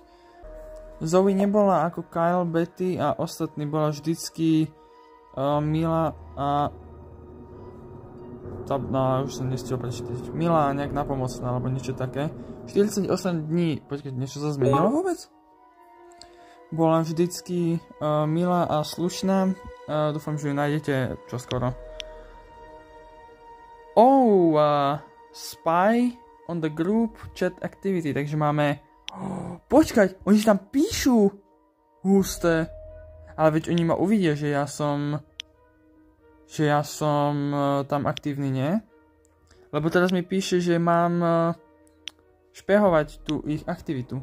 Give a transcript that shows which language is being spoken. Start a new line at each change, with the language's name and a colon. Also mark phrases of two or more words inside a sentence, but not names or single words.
Slovak: Zoe nebola ako Kyle, Betty a ostatní, bola vždycky milá a no, už som nestihol prečítať. Milá, nejak napomocná, alebo niečo také. 48 dní, počkať, niečo sa zmenilo vôbec? Bola vždycky milá a slušná. Dúfam, že ju nájdete čoskoro.
English: Spy on the group chat activity,
Slovak: takže máme... Počkať, oni tam píšu! Husté. Ale veď oni ma uvidia, že ja som tam aktívny, nie? Lebo teraz mi píše, že mám špehovať tú ich aktivitu.